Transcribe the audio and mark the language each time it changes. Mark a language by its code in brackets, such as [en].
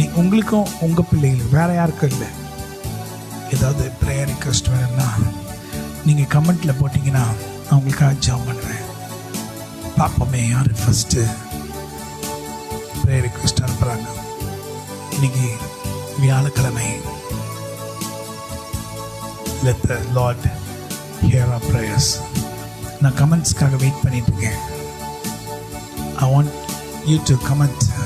[ta] உங்களுக்கும் உங்கள் பிள்ளைகளுக்கு, வேற யாருக்கும் இல்லை. ஏதாவது ப்ரேயர் ரிக்வெஸ்ட் வேணும்னா நீங்கள் கமெண்ட்டில் போட்டிங்கன்னா நான் உங்களுக்காக ஜாம் பண்ணுவேன். பார்ப்போமே யார் ஃபஸ்ட்டு ப்ரேயர் ரிக்வெஸ்ட் அனுப்புகிறாங்க. இன்னைக்கு வியாழக்கிழமை. [en] Let the Lord hear our prayers. [ta] நான் கமெண்ட்ஸ்க்காக வெயிட் பண்ணிட்டு இருக்கேன். [en] I want you to comment.